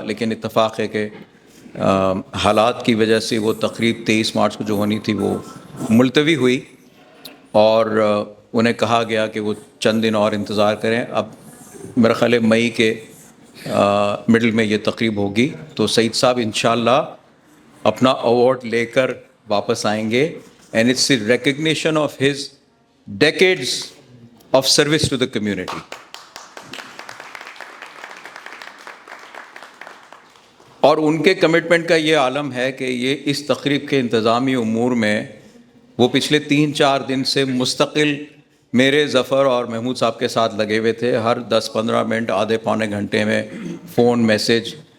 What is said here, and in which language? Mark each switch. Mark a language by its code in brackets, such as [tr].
[ur] لیکن اتفاق ہے کہ حالات کی وجہ سے وہ تقریب 23 مارچ کو جو ہونی تھی وہ ملتوی ہوئی اور انہیں کہا گیا کہ وہ چند دن اور انتظار کریں. اب میرا خیال ہے مئی کے مڈل میں یہ تقریب ہوگی. تو سعید صاحب انشاءاللہ اپنا ایوارڈ لے کر واپس آئیں گے. [en] And it's a recognition of his decades of service to the community. [ur] اور ان کے کمٹمنٹ کا یہ عالم ہے کہ یہ اس تقریب کے انتظامی امور میں وہ پچھلے 3-4 دن سے مستقل میرے ظفر اور محمود صاحب کے ساتھ لگے ہوئے تھے. ہر 10-15 منٹ, آدھے پونے گھنٹے میں فون, میسج.